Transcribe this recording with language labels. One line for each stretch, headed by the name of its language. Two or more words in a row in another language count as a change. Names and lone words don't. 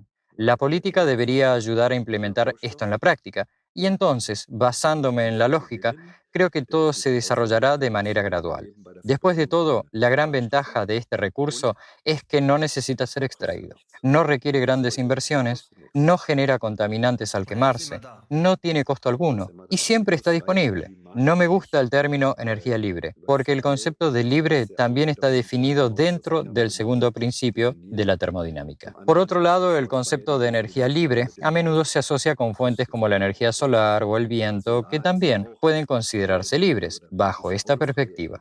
Spanish: La política debería ayudar a implementar esto en la práctica y entonces, basándome en la lógica, Creo que todo se desarrollará de manera gradual. Después de todo, la gran ventaja de este recurso es que no necesita ser extraído, no requiere grandes inversiones, no genera contaminantes al
German: Und er ist immer
Spanish: quemarse,
German: da.
Spanish: no tiene costo alguno y siempre está disponible. No me gusta el término energía libre, porque el concepto de libre también está definido dentro del segundo principio de la termodinámica. Por otro lado, el concepto de energía libre a menudo se asocia con fuentes como la energía solar o el viento, que también pueden considerarse libres bajo esta perspectiva.